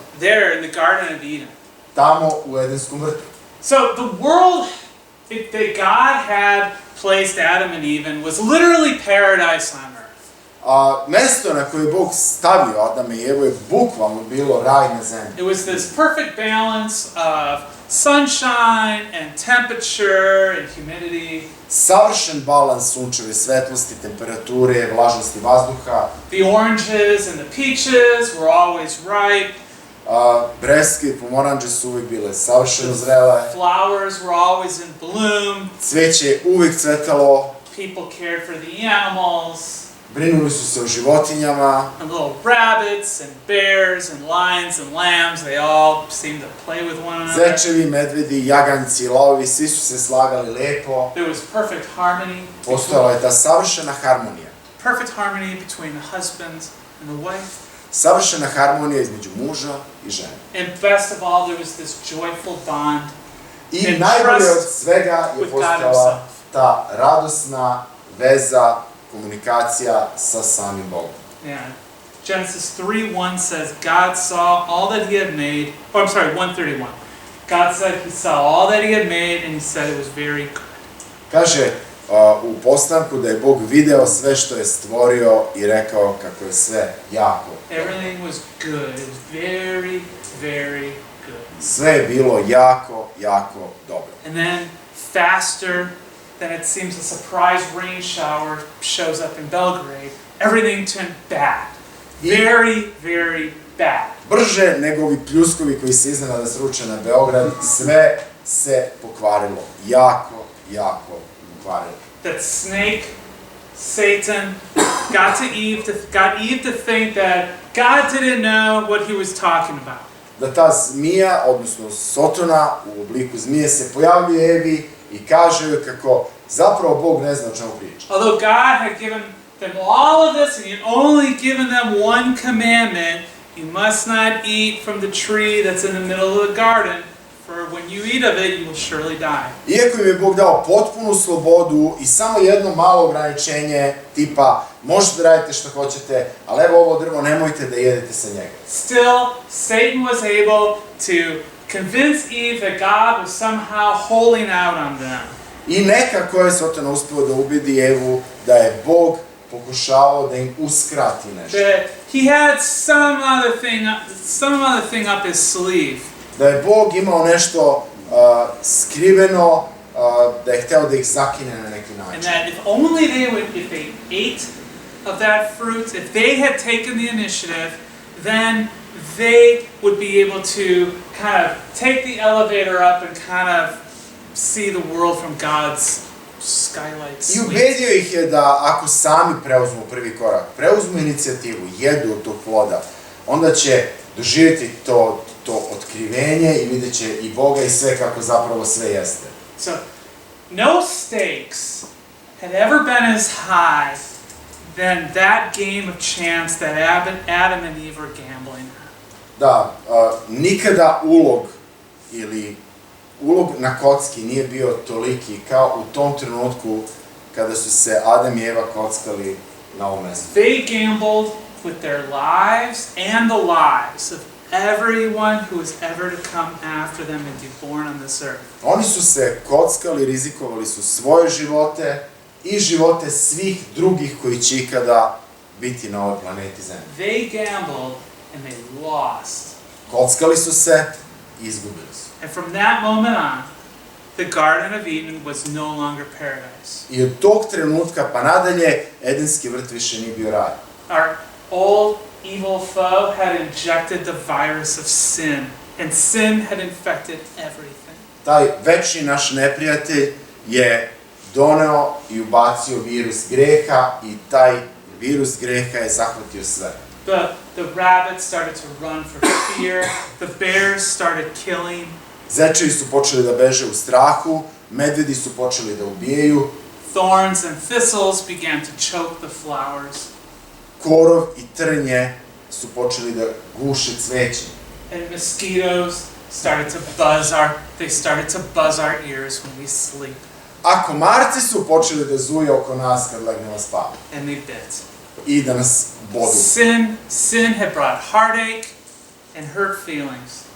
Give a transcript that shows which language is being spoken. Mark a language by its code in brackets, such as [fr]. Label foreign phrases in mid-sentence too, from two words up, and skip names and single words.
[en] There in the Garden of Eden. [sr] Tamo u Edenskom vrtu. [en] So the world that God had placed Adam and Eve in was literally paradise on earth. [sr] A mesto na koje je Bog stavio Adama i Evu je bukvalno bilo raj na zemlji. [en] It was this perfect balance of sunshine and temperature and humidity. [sr] Savršen balans sunčeve svetlosti, temperature, vlažnosti vazduha. [en] The oranges and the peaches were always ripe. [sr] Breskve i pomoranđe su uvijek bile savršeno zrele. [en] Flowers were always in bloom. [sr] Cveće je uvijek cvetalo. [en] People cared for the animals. [sr] Brinuli su se o životinjama. [en] And little rabbits and bears and lions and lambs, they all seemed to play with one another. [sr] Zečevi, medvedi, jaganjci, lavovi, svi su se slagali lepo. [en] There was perfect harmony. [sr] Postojala je ta savršena harmonija. [en] Perfect harmony between the husband and the wife. [sr] Savršena harmonija između muža i žene. [en] And best of all, there was this joyful bond. [sr] I najbolje od svega je postojala ta radosna veza, komunikacija sa samim Bogom. [en] Yeah. Genesis 3:1 says, God saw all that he had made. Oh, I'm sorry, 1:31. God said he saw all that he had made and he said it was very good. [sr] Kaže u postanku da je Bog video sve što je stvorio i rekao kako je sve jako. [en] Everything was good. It was very, very good. [sr] Sve je bilo jako, jako dobro. [en] And then faster than it seems a surprise rain shower shows up in Belgrade, everything turned bad. Very, very bad. [sr] Brže nego ovi pljuskovi koji se iznenada sruče na Beograd, sve se pokvarilo. Jako, jako pokvarilo. [en] That snake Satan got Eve to think that God didn't know what he was talking about. [sr] Da ta zmija, odnosno Sotona u obliku zmije se pojavljuje Evi i kaže joj kako zapravo Bog ne zna o čemu priča. [en] Although God had given them all of this and he had only given them one commandment, you must not eat from the tree that's in the middle of the garden, for when you eat of it, you will surely die. [sr] Iako im je Bog dao potpunu slobodu i samo jedno malo ograničenje, tipa možete da radite što hoćete, ali evo ovo drvo nemojte da jedete sa njega. [en] Still, Satan was able to convince Eve that God was somehow holding out on them. [sr] I nekako je Soton uspeo da ubedi Evu da je Bog pokušavao da im uskrati nešto. [en] That he had some other thing up his sleeve. [sr] Da je Bog imao nešto skriveno, da je hteo da ih zakine na neki [en] And [sr] način. [en] that if they ate of that fruit, if they had taken the initiative, then they would be able to kind of take the elevator up and kind of see the world from God's skylight [sr] I [en] suite. [sr] ubedio ih je da ako sami preuzmu prvi korak, preuzmu inicijativu, jedu od tog ploda, onda će doživjeti to otkrivenje i vidjet će i Boga i sve kako zapravo sve jeste. [en] So, no stakes had ever been as high than that game of chance that Adam and Eve were gambling. [sr] Da, nikada ulog na kocki nije bio toliki kao u tom trenutku kada su se Adam i Eva kockali na ovom mestu. [en] They gambled with their lives and the lives of everyone who was ever to come after them and be born on this earth. [sr] Oni su se kockali, rizikovali su svoje živote i živote svih drugih koji će ikada biti na ovoj planeti Zemlji. [en] They gambled and they lost. [sr] Kockali su se i izgubili su. [en] And from that moment on, the Garden of Eden was no longer paradise. [sr] I od tog trenutka pa nadalje, Edenski vrt više nije bio raj. [en] Our old evil foe had injected the virus of sin, and sin had infected everything. [sr] Taj večni naš neprijatelj je doneo i ubacio virus greha i taj virus greha je zahvatio sve. [en] The rabbits started to run for fear, the bears started killing. [sr] Zečevi su počeli da beže u strahu, medvedi su počeli da ubijaju, [en] Thorns and thistles began to choke the flowers. [sr] korov i trnje su počeli da guše cveće. [en] And mosquitoes started to buzz our ears when we sleep. [sr] A komarci su počeli da zuje oko nas kad legnemo spavati. [en] And they bit. [sr] I da nas bodu. [en] Sin had brought heartache and hurt feelings.